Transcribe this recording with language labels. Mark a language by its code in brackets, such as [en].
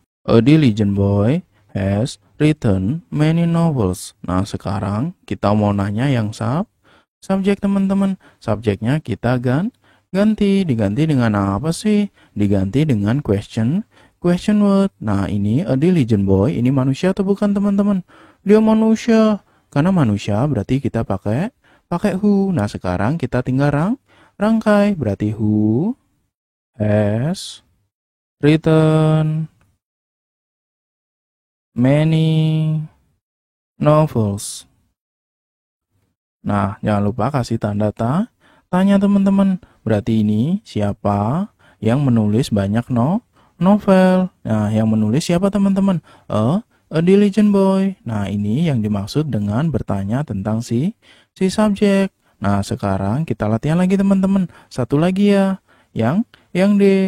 [en] A diligent boy has written many novels. [id] Nah sekarang kita mau nanya yang subjek teman-teman. Subjeknya kita diganti dengan apa sih? Diganti dengan question word. Nah ini [en] a diligent boy, [id] ini manusia atau bukan teman-teman? Dia manusia. Karena manusia berarti kita pakai who. Nah sekarang kita tinggal rangkai. Berarti [en] who has written many novels. [id] Nah jangan lupa kasih tanda tanya teman-teman. Berarti ini siapa yang menulis banyak novel? Nah yang menulis siapa teman-teman? [en] A diligent boy. [id] Nah ini yang dimaksud dengan bertanya tentang si subjek. Nah sekarang kita latihan lagi teman-teman. Satu lagi ya. Yang D.